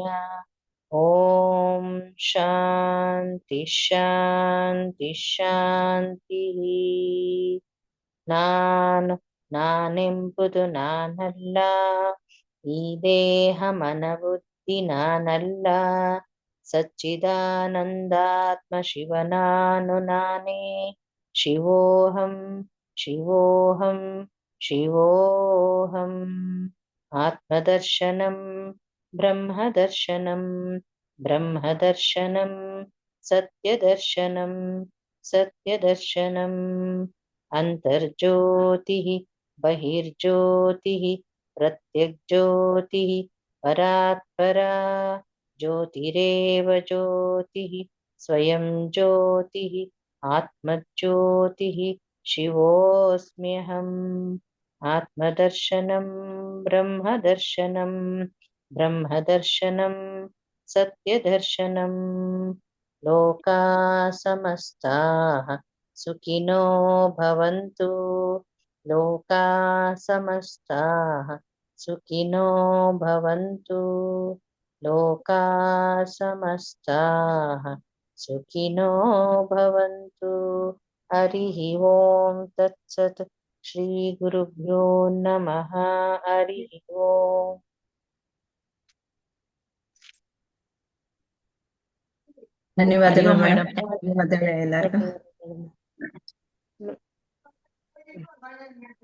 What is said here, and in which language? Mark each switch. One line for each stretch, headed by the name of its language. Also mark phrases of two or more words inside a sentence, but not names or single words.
Sanskrit: ಓಂ ಶಾಂತಿ ಶಾಂತಿ ಶಾಂತಿ.
Kannada: ನಾನೆಂಬುದು ನಾನಲ್ಲ, ಈ ದೇಹ ಮನಬುದ್ಧಿ ನಾನಲ್ಲ, ಸಚ್ಚಿದಾನಂದಾತ್ಮ ಶಿವನಾನು ನಾನೇ.
Sanskrit: ಶಿವೋಹಂ ಶಿವೋಹಂ ಶಿವೋಹಂ. ಆತ್ಮದರ್ಶನಂ ಬ್ರಹ್ಮದರ್ಶನಂ ಬ್ರಹ್ಮದರ್ಶನಂ ಸತ್ಯದರ್ಶನಂ ಸತ್ಯದರ್ಶನಂ. ಅಂತರ್ಜ್ಯೋತಿಃ ಬಹಿರ್ಜ್ಯೋತಿಃ ಪ್ರತ್ಯಗ್ಜ್ಯೋತಿಃ ಪರಾತ್ಪರಾ ಜ್ಯೋತಿರೇವ ಜ್ಯೋತಿಃ ಸ್ವಯಂ ಜ್ಯೋತಿಃ ಆತ್ಮಜ್ಯೋತಿಃ ಶಿವೋಸ್ಮ್ಯಹಂ. ಆತ್ಮದರ್ಶನಂ ಬ್ರಹ್ಮದರ್ಶನಂ ಬ್ರಹ್ಮದರ್ಶನಂ ಸತ್ಯದರ್ಶನಂ. ಲೋಕಾ ಸಮಸ್ತಾಃ ಸುಖಿನೋ ಭವಂತು. ಲೋಕಾ ಸಮಸ್ತಾಃ ಸುಖಿನೋ ಭವಂತು. ಲೋಕಾ ಸಮಸ್ತಾಃ ಸುಖಿನೋ ಭವಂತು. ಹರಿಃ ಓಂ ತತ್ಸತ್. ಶ್ರೀ ಗುರುಭ್ಯೋ ನಮಃ. ಹರಿಃ ಓಂ.
Kannada: ಧನ್ಯವಾದಗಳು ಮೇಡಮ್. ಧನ್ಯವಾದಗಳು ಎಲ್ಲರಿಗೂ.